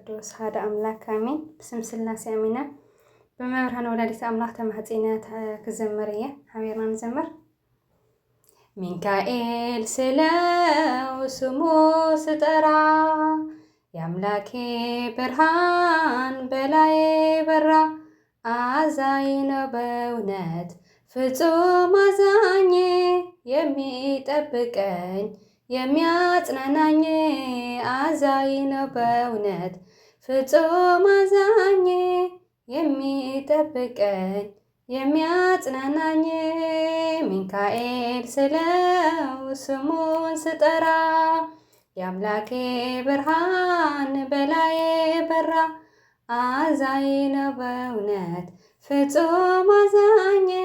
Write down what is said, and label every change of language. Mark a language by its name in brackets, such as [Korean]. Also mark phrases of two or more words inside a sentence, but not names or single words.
[Tigrinya] ቅዱስ ሓደ አምላክ አሜን። ብስም ስላሴ አሚና በመብርሃን ወላዲተ አምላክ ተማህፀነ ክዘመር እየ ሓቢርና ንዘምር። [Amharic] ሚካኤል ስለው ስሙ ስጠራ የአምላኬ ብርሃን በላዬ በራ። አዛኝ ነው በእውነት ፍጹም አዛኝ የሚጠብቀኝ የሚያጽናናኝ። አዛኝ ነው በእውነት ፍጹም አዛኝ የሚጠብቀኝ የሚያጽናናኝ። ሚካኤል ስለው ስሙን ስጠራ የአምላኬ ብርሃን በላዬ በራ። አዛኝ ነው በእውነት ፍጹም አዛኝ